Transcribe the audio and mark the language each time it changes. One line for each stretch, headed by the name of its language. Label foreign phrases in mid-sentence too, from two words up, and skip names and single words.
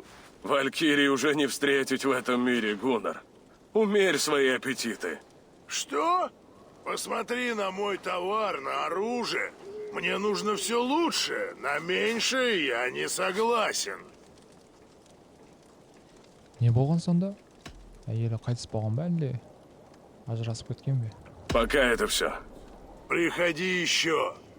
Russian: Валькирии уже не встретить в этом мире, Гуннар. Умерь свои аппетиты. Что? Посмотри на мой товар, на оружие. Мне нужно все лучшее. На меньшее я не согласен.
Kazakh: Не болған сонда? Әйелі қайтыс болған ба әлде? Ажырасып кеткен бе?
Russian: Пока это все. Приходи еще.